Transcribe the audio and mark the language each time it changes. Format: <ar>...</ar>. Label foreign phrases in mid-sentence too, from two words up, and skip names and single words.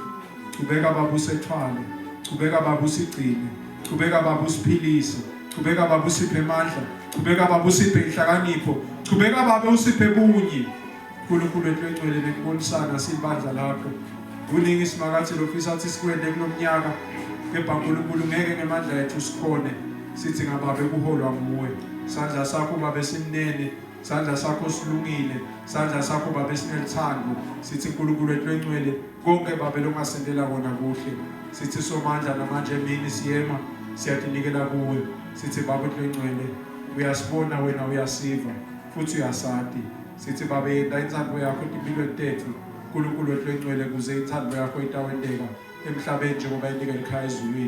<ss>Ubeka baba usethwale. Ubeka baba usigcine. Ubeka baba usiphilise. Ubeka baba usiphe amandla. Ubeka baba usiphe inhlakanipho. Ubeka baba usiphe bunye. Nkulunkulu wethu engcwele nekubonisana sibandla lakho. Kuningi isimakathi lofisa athi sikwende kulomnyaka. Kepha Nkulunkulu ngeke ngemandla ethu sikhone. Sithi ngababe kuholwa nguwe. Sandla sakho baba esinene. Sandla sakho silungile. Sandla sakho baba esinelithando. Sithi Nkulunkulu wethu engcwele konke baba longasendela kona kuhle. Sithi somandla namanje emini siyema siyatinikela kuwe. Sithi baba wethu engcwele uyasibona wena uyasiva futhi uyasati. Sithi baba yenda inthando yakho empilweni tethu. Nkulunkulu wethu engcwele kuze inthando yakho itawendeka emhlabeni njengoba inika ekhaya ezulwini.</ss>